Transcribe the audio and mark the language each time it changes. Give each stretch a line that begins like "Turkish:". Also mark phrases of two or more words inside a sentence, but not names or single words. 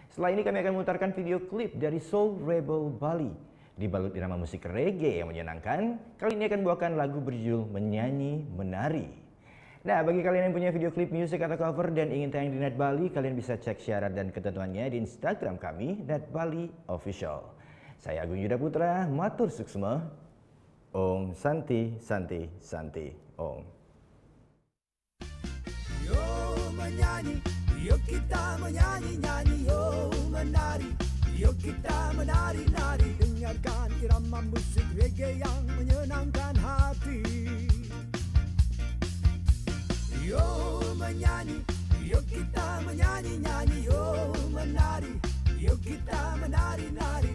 Indonesian: Setelah ini kami akan memutarkan video klip dari Soul Rebel Bali. Dibalut irama musik reggae yang menyenangkan, kali ini akan membawakan lagu berjudul Menyanyi Menari. Nah, bagi kalian yang punya video klip musik atau cover dan ingin tayang di Net Bali, kalian bisa cek syarat dan ketentuannya di Instagram kami, Net Bali Official. Saya Agung Yuda Putra,
Balinese: matur suksma.
Sanskrit: Om Santi Santi Santi Om.
Indonesian: Yo menyanyi, yo kita menyanyi-nyanyi, yo menari, yo kita menari-nari. Dengarkan irama musik reggae yang menyenangkan hati. Yo menyanyi, yo kita menyanyi-nyanyi, yo menari, yo kita menari-nari.